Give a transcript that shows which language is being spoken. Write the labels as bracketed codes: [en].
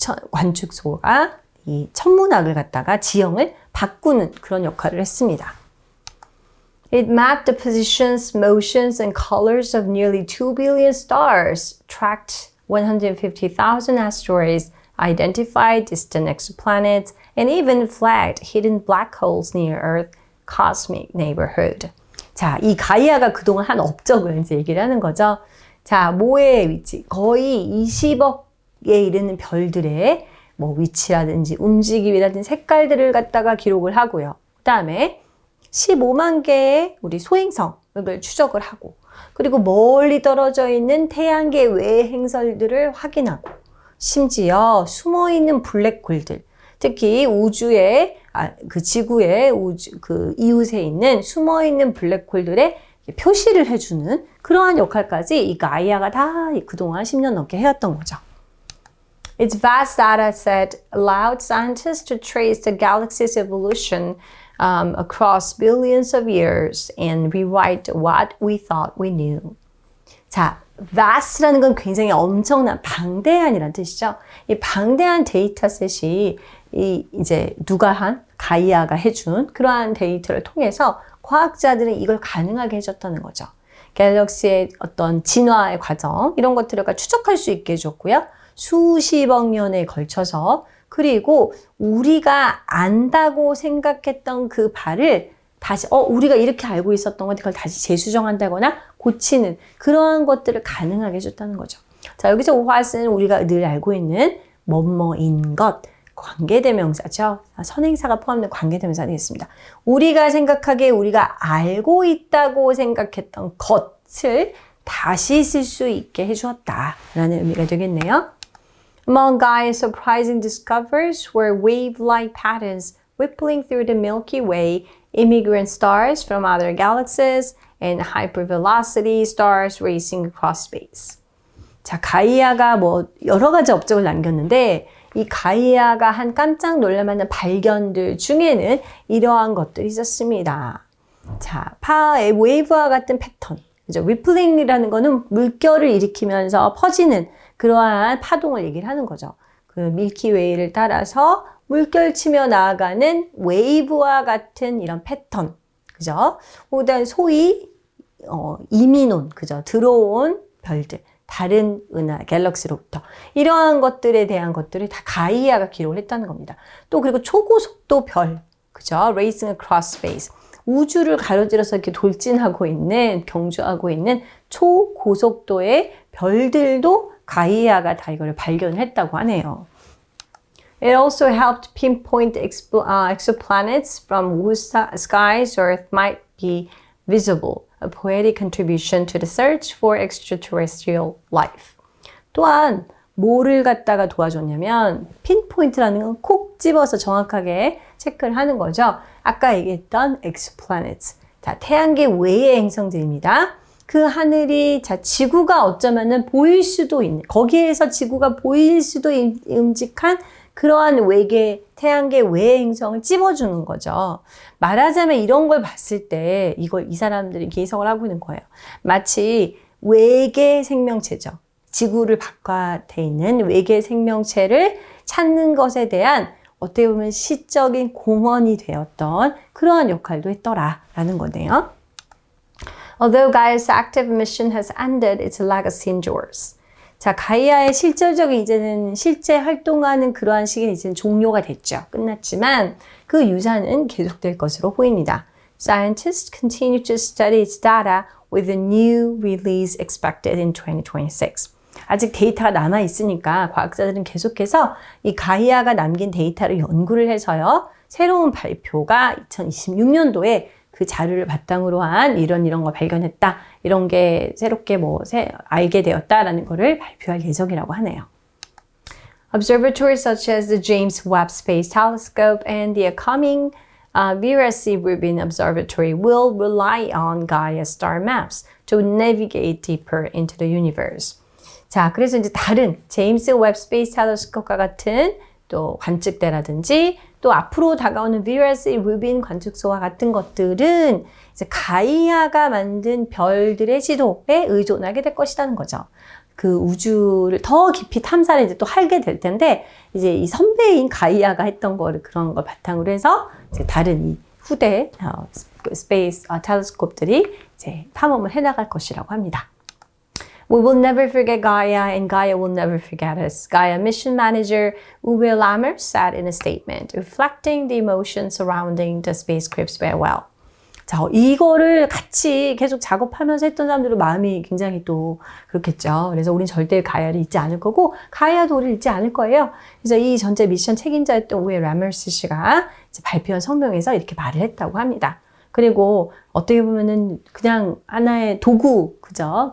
[ko] 관측소가 이 천문학을 갖다가 지형을 바꾸는 그런 역할을 했습니다. [en] It mapped the positions, motions, and colors of nearly 2 billion stars, tracked 150,000 asteroids, identified distant exoplanets, and even flagged hidden black holes near Earth's cosmic neighborhood. [ko] 자, 이 가이아가 그동안 한 업적을 이제 얘기를 하는 거죠. 자, 모의 위치, 거의 20억에 이르는 별들의 뭐 위치라든지 움직임이라든지 색깔들을 갖다가 기록을 하고요. 그 다음에 15만 개의 우리 소행성을 추적을 하고, 그리고 멀리 떨어져 있는 태양계 외의 행성들을 확인하고, 심지어 숨어있는 블랙홀들, 특히 우주의, 그 지구의 그 이웃에 있는 숨어있는 블랙홀들의 표시를 해주는 그러한 역할까지 이 가이아가 다 그동안 10년 넘게 해왔던 거죠. [en] Its vast data set allowed scientists to trace the galaxy's evolution across billions of years and rewrite what we thought we knew. 자, [ko] vast라는 건 굉장히 엄청난 방대한이란 뜻이죠. 이 방대한 데이터셋이 이제 가이아가 해준 그러한 데이터를 통해서 과학자들은 이걸 가능하게 해줬다는 거죠. 갤럭시의 어떤 진화의 과정 이런 것들을 추적할 수 있게 해줬고요. 수십억 년에 걸쳐서 그리고 우리가 안다고 생각했던 그 바를 다시 우리가 이렇게 알고 있었던 것 그걸 다시 재수정한다거나 고치는 그러한 것들을 가능하게 해줬다는 거죠. 자, 여기서 what은 우리가 늘 알고 있는 뭐뭐인 것 관계대명사죠. 선행사가 포함된 관계대명사 되겠습니다. 우리가 생각하기에 우리가 알고 있다고 생각했던 것을 다시 쓸 수 있게 해주었다라는 의미가 되겠네요. [en] Among Gaia's surprising discoveries were wave-like patterns rippling through the Milky Way, immigrant stars from other galaxies, and hypervelocity stars racing across space. [ko] 자, 가이아가 여러 가지 업적을 남겼는데 이 가이아가 한 깜짝 놀랄만한 발견들 중에는 이러한 것들이 있었습니다. 자, 웨이브와 같은 패턴. 그죠? 리플링이라는 거는 물결을 일으키면서 퍼지는 그러한 파동을 얘기를 하는 거죠. 그 밀키웨이를 따라서 물결치며 나아가는 웨이브와 같은 이런 패턴. 그죠? 그다음 소위 이민온, 그죠? 들어온 별들. 다른 은하, 갤럭시로부터 이러한 것들에 대한 것들을 다 가이아가 기록을 했다는 겁니다. 또 그리고 초고속도 별, 그죠? [en] Racing across space. [ko] 우주를 가로질러서 이렇게 돌진하고 있는, 경주하고 있는 초고속도의 별들도 가이아가 다 이걸 발견을 했다고 하네요. [en] It also helped pinpoint exoplanets from whose skies Earth might be visible. A poetic contribution to the search for extraterrestrial life. [ko] 또한 뭐를 갖다가 도와줬냐면 pinpoint라는 건 콕 집어서 정확하게 체크를 하는 거죠. 아까 얘기했던 exoplanets. 자, 태양계 외의 행성들입니다. 그 하늘이 지구가 어쩌면은 보일 수도 있는 거기에서 지구가 보일 수도 끔찍한 그러한 태양계 외의 행성을 찝어주는 거죠. 말하자면 이런 걸 봤을 때 이 사람들이 해석을 하고 있는 거예요. 마치 외계 생명체죠. 지구를 바깥에 있는 외계 생명체를 찾는 것에 대한 어떻게 보면 시적인 공헌이 되었던 그러한 역할도 했더라라는 거네요. [en] Although Gaia's active mission has ended, its legacy endures. [ko] 자, 가이아의 실질적인 이제는 실제 활동하는 그러한 시기는 이제는 종료가 됐죠. 끝났지만 그 유산은 계속될 것으로 보입니다. [en] Scientists continue to study its data with a new release expected in 2026. [ko] 아직 데이터가 남아 있으니까 과학자들은 계속해서 이 가이아가 남긴 데이터를 연구를 해서요. 새로운 발표가 2026년도에 그 자료를 바탕으로 한 이런 거 발견했다. 이런 게 새롭게 알게 되었다라는 거를 발표할 예정이라고 하네요. [en] Observatories such as the James Webb Space Telescope and the upcoming Vera C. Rubin Observatory will rely on Gaia star maps to navigate deeper into the universe. [ko] 자, 그래서 이제 다른 제임스 웹 스페이스 텔레스코프와 같은 또 관측대라든지 또 앞으로 다가오는 Vera C. Rubin 관측소와 같은 것들은 이제 가이아가 만든 별들의 지도에 의존하게 될 것이라는 거죠. 그 우주를 더 깊이 탐사를 이제 또 하게 될 텐데 이제 이 선배인 가이아가 했던 그런 걸 바탕으로 해서 이제 다른 이 후대 스페이스 텔레스코프들이 이제 탐험을 해나갈 것이라고 합니다. [en] We will never forget Gaia and Gaia will never forget us. Gaia mission manager Uwe Lammer said in a statement, reflecting the emotions surrounding the spacecraft's farewell. [ko] 자, 이거를 같이 계속 작업하면서 했던 사람들은 마음이 굉장히 또 그렇겠죠. 그래서 우린 절대 가이아를 잊지 않을 거고 가이아도 우리를 잊지 않을 거예요. 그래서 이 전체 미션 책임자였던 우에 라머스 씨가 이제 발표한 성명에서 이렇게 말을 했다고 합니다. 그리고 어떻게 보면은 그냥 하나의 도구, 그죠?